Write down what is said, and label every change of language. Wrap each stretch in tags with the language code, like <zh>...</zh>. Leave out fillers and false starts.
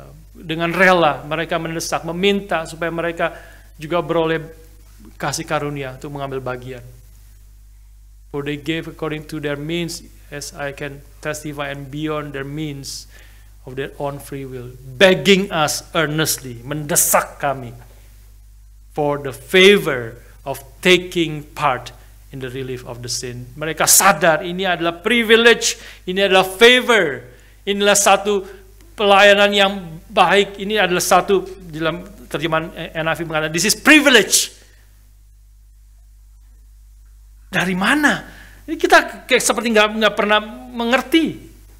<id>Dengan rela mereka mendesak, meminta supaya mereka juga beroleh kasih karunia untuk mengambil bagian.</id> <en>For they gave according to their means, as I can testify, and beyond their means of their own free will, begging us earnestly,</en> <id>mendesak kami</id> <en>for the favor of taking part in the relief of the sin.</en> <id>Mereka sadar ini adalah privilege, ini adalah favor, inilah satu pelayanan yang baik, ini adalah satu, dalam terjemahan NIV mengatakan,</id> <en>this is privilege.</en> <id>Dari mana? Ini kita kayak seperti nggak pernah mengerti.</id>